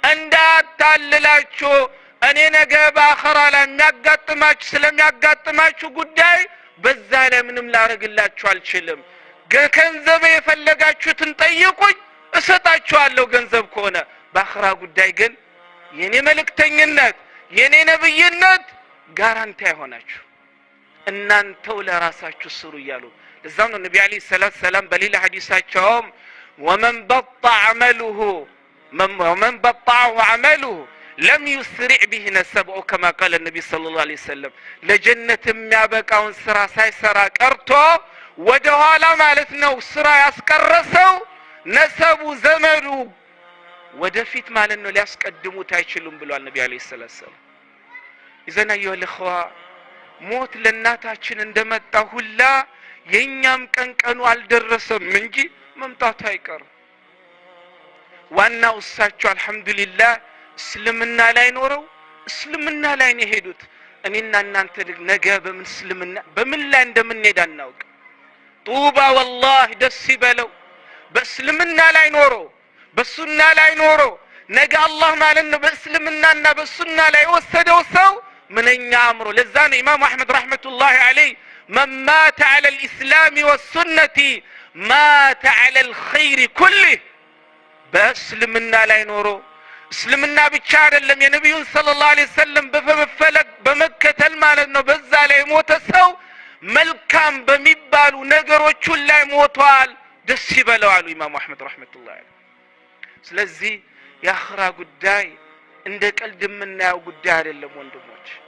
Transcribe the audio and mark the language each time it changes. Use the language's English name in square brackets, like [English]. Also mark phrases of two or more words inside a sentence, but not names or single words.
[Amharic] እንዳታልላችሁ እኔ ነገ በአኺራ ላይ የሚያጋጥማችሁ ስለሚያጋጥማችሁ ጉዳይ በዛ ላይ ምንም ላረግላችሁ አልችልም። ገንዘብ የፈለጋችሁትን ጠይቁኝ እሰጣችኋለሁ ገንዘብ ከሆነ። በአኺራ ጉዳይ ግን የኔ መልእክተኝነት የኔ ነብይነት ጋራንቲ አይሆናችሁ። እናንተው ለራሳችሁ ስሩ እያሉ ለዛም ነው ነብዩ [Arabic] عليه الصلاة السلام [Amharic] በሌላ ሐዲሳቸውም [Arabic] ومن بطأ عمله لم يسرع به نسبه كما قال النبي صلى الله عليه وسلم [Amharic] ለጀነት የሚያበቃውን ስራ ሳይሰራ ቀርቶ ወደ ኋላ ማለት ነው ስራ ያስቀረሰው ነሰቡ ዘመዱ ወደፊት ማለት ነው ሊያስቀድሙት አይችሉም ብሏል ነብዩ [Arabic] عليه الصلاة السلام። إذن أيها الإخوة [Amharic] ሞት ለናታችን እንደመጣ ሁላ የኛም ቀንቀኑ አልደረሰም እንጂ መምጣቱ አይቀርም። ዋናው እሳቸው አልহামዱሊላህ እስልምና ላይ ኖረው እስልምና ላይ ነው ሄዱት። እኔና እናንተ ነገ በምን ላይ እንደምንሄድ አናውቅ። [Arabic] طوبى والله [Amharic] ደስ ይበለው በእስልምና ላይ ኖሮ በሱና ላይ ኖሮ ነገ አላህ ማለት ነው በእስልምናና በሱና ላይ ወሰደው ሰው ምንኛ አምሮ። ለዛ ነው ኢማም አህመድ [Arabic] رحمة الله عليه من مات على الإسلام والسنة مات على الخير كله [Amharic] በእስልምና ላይ ኖሮ እስልምና ብቻ አይደለም የነብዩን [Arabic] صلى الله عليه وسلم [Amharic] በመፈለግ በመከተል ማለት ነው በዛ ላይ ሞተ ሰው መልካም በሚባሉ ነገሮች ላይ ሞቷል። ደስ ይበለው አሉ ኢማም አህመድ [Arabic] رحمة الله عليه። [Amharic] ስለዚህ የአኺራ ጉዳይ እንደ ቀልድ የምናየው ጉዳይ አይደለም ወንድሞች።